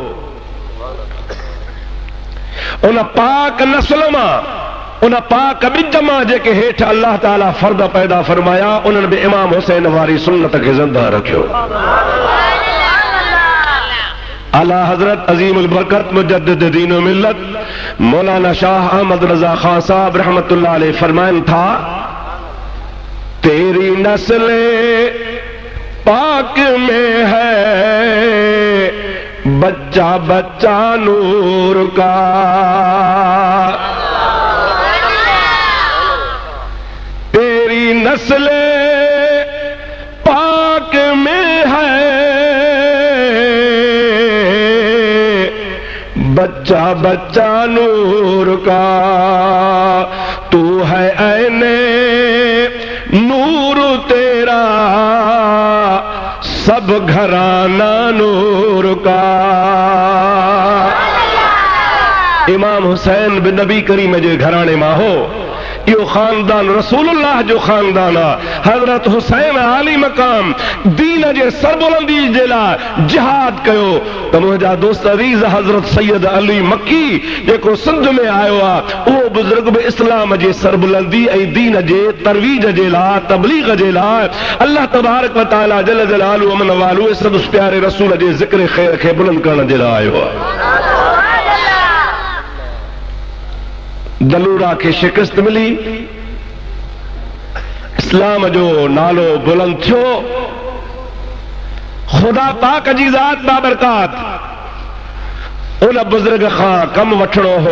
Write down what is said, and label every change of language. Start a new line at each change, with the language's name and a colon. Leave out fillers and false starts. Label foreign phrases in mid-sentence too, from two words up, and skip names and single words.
Sindhi: उन पाक नस्ल मां, उन पाक ॿिज मां जेके हेठि अल्लाह ताला फर्द पैदा फरमाया, उन्हनि बि इमाम हुसैन वारी सुन्नत खे ज़िंदा रखियो। आला हजरत अजीमुल बरकत मुजद्दिद दीन व मिल्लत मौलाना शाह अहमद रजा खान साहब
Arabic: رحمة الله عليه
Sindhi: फरमाइन था,
Urdu: تیری نسل پاک میں ہے بچہ بچہ نور کا, تیری نسل پاک میں ہے بچہ بچہ نور کا، تو ہے عین نور تیرا سب گھرانا نور کا.
Sindhi: इमाम हुसैन बिन नबी करीम जे घराने मां हो। यो खानदान रसूलुल्लाह जो खानदान आहे। हजरत हुसैन आली मकाम दीन जे सरबुलंदी जे लाइ जिहाद कयो त मुंहिंजा दोस्त अज़ीज़ हजरत सैयद अली मक्की जेको सिंध में आयो आहे, उहो बुज़ुर्ग बि इस्लाम जे सरबुलंदी ऐं दीन जे तरवीज जे लाइ तबलीग जे लाइ
Arabic: الله تبارك وتعالى جل جلاله
Sindhi: अमन वालू सदुस प्यारे रसूल जे ज़िक्र ख़ैर खे बुलंद करण जे लाइ आयो आहे। दलूरा के शिकस्त मिली, इस्लाम जो नालो बुलंद थियो। खुदा पाक जी ज़ात बाबरकात उन बुजुर्ग खां कम वठणो हो।